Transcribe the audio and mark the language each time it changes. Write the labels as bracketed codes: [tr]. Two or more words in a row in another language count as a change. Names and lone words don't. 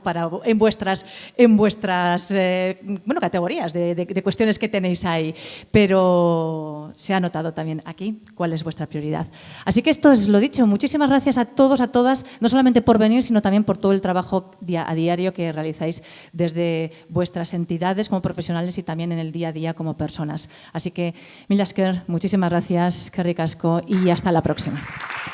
[es] en vuestras categorías de cuestiones que tenéis ahí, pero se ha notado también aquí cuál es vuestra prioridad. Así que esto es lo dicho, muchísimas gracias a todos, a todas, no solamente por venir, sino también por todo el trabajo a diario que realizáis desde vuestras entidades como profesionales y también en el día a día como personas. Así que, [eu] mila esker, [es] muchísimas gracias, [eu] eskerrik asko [es] y hasta la próxima.